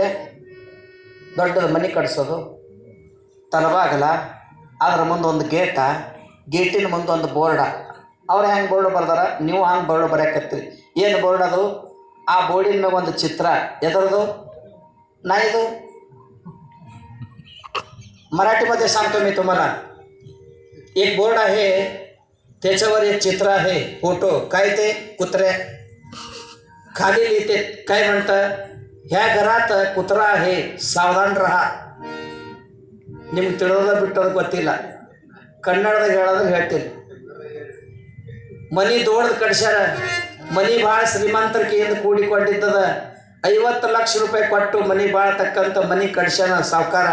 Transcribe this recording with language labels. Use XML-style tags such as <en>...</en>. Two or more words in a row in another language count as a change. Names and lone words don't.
<kn>ದೊಡ್ಡದ ಮನೆ ಕಟ್ಸೋದು, ತಲಬಾಗಲ, ಅದರ ಮುಂದೆ ಒಂದು ಗೇಟ, ಗೇಟಿನ ಮುಂದೆ ಒಂದು ಬೋರ್ಡ. ಅವ್ರು ಹೆಂಗೆ ಬೋರ್ಡ್ ಬರ್ದಾರ, ನೀವು ಹಂಗೆ ಬೋರ್ಡ್ ಬರೆಯಕತ್ತೀರಿ. ಏನು ಬೋರ್ಡ್ ಅದು? ಆ ಬೋರ್ಡಿನ ಮ್ಯಾಗ ಒಂದು ಚಿತ್ರ, ಎದರದು? ನಾಯಿದು.</kn> <mr>मराठी मध्ये सांगतो मी तुम्हाला. एक बोर्ड आहे, त्याच्यावर एक चित्र आहे, फोटो. काय ते? कुत्र्या. खाली लिहिते काय म्हणतं, ह्या घरात कुत्रा आहे, सावधान राहा.</mr> <kn>ನಿಮ್ಗೆ ತಿಳಿಯೋದ ಬಿಟ್ಟೋದು ಗೊತ್ತಿಲ್ಲ, ಕನ್ನಡದಾಗ ಹೇಳೋದು ಹೇಳ್ತೀನಿ. ಮನಿ ದೊಡ್ಡದು ಕಟ್ಸ್ಯಾರ, ಮನಿ ಭಾಳ ಶ್ರೀಮಂತರಿಕೆಯಿಂದ ಕೂಡಿಕೊಂಡಿದ್ದದ. 50 ಲಕ್ಷ ರೂಪಾಯಿ ಕೊಟ್ಟು ಮನಿ ಭಾಳ ತಕ್ಕಂಥ ಮನಿ ಕಟ್ಸ್ಯಾನ ಸಾವುಕಾರ.</kn>